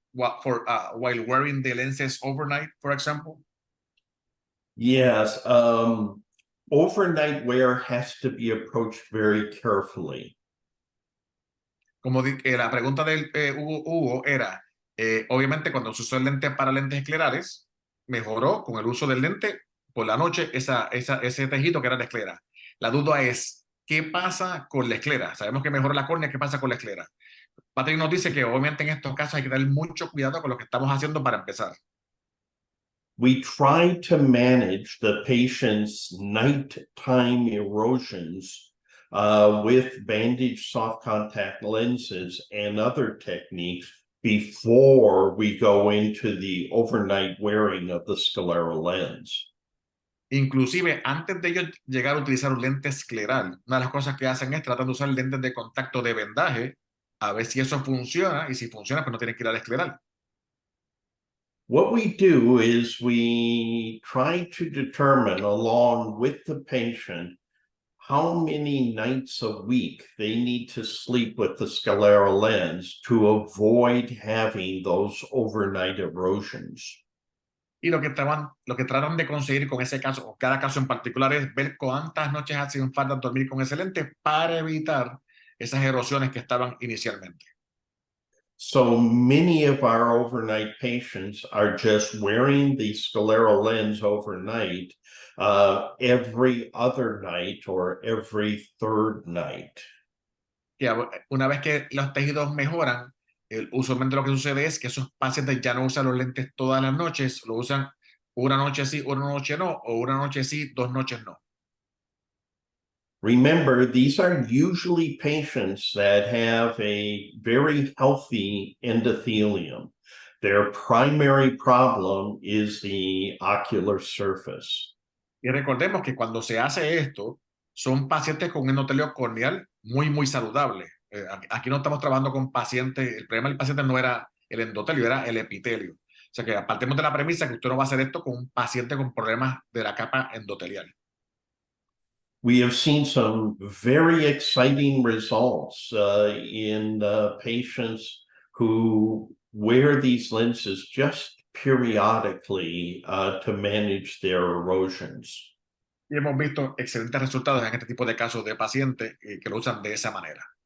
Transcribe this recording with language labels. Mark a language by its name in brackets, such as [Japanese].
[English] while wearing the lenses overnight, for example? Yes, overnight wear has to be approached very carefully. [Spanish] Como la pregunta de Hugo era, obviamente cuando se usó el lente para lentes esclerales, mejoró con el uso del lente por la noche ese tejido que era de esclera. La duda es, ¿qué pasa con la esclera? Sabemos que mejora la córnea, ¿qué pasa con la esclera? Patrick nos dice que obviamente en estos casos hay que tener mucho cuidado con lo que estamos haciendo para empezar. [English] We try to manage the patient's nighttime erosions with bandaged soft contact lenses and other techniques before we go into the overnight wearing of the scleral lens. [Spanish] Inclusive, antes de ellos llegar a utilizar un lente escleral, una de las cosas que hacen es tratar de usar lentes de contacto de vendaje, a ver si eso funciona, y si funciona, pues no tienen que ir al escleral. [English] What we do is we try to determine, along with the patient, how many nights a week they need to sleep with the scleral lens to avoid having those overnight erosions. [Spanish] Y lo que tratan de conseguir con ese caso, o cada caso en particular, es ver cuántas noches hacen falta dormir con ese lente para evitar esas erosiones que estaban inicialmente. [English] So many of our overnight patients are just wearing the scleral lens overnight, every other night or every third night. [Spanish] Que una vez que los tejidos mejoran, usualmente lo que sucede es que esos pacientes ya no usan los lentes todas las noches, lo usan una noche sí, una noche no, o una noche sí, 2 noches no. [English] Remember, these are usually patients that have a very healthy endothelium. Their primary problem is the ocular surface. [Spanish] Y recordemos que cuando se hace esto, son pacientes con un endotelio corneal muy saludable. Aquí no estamos trabajando con pacientes, el problema del paciente no era el endotelio, era el epitelio. O sea que partimos de la premisa que usted no va a hacer esto con un paciente con problemas de la capa endotelial. [English] We have seen some very exciting results in patients who wear these lenses just periodically to manage their erosions. [Spanish] Y hemos visto excelentes resultados en este tipo de casos de pacientes que lo usan de esa manera.